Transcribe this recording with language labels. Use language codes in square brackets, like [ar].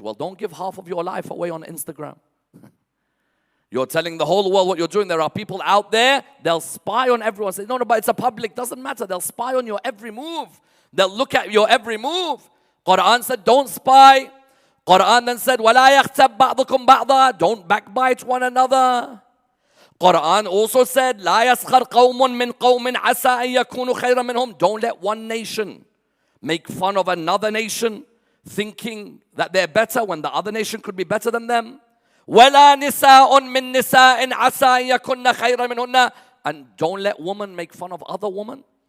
[en] Well, don't give half of your life away on Instagram. You're telling the whole world what you're doing. There are people out there, they'll spy on everyone. Say, no, but it's a public. Doesn't matter. They'll spy on your every move. They'll look at your every move. Quran said, don't spy. Quran then said, [ar] وَلَا يَغْتَبْ بَعْضُكُمْ بَعْضًا, [en] don't backbite one another. Quran also said, [ar] لا يسخر قوم من قوم عسى أن يكونوا خيرا منهم. [en] Don't let one nation make fun of another nation, thinking that they're better when the other nation could be better than them. [ar] وَلَا نِسَاءٌ مِّن نِسَاءٍ عَسَى أَن يَكُنَّ خَيْرًا مِنْهُنَّ. [en] And don't let women make fun of other women.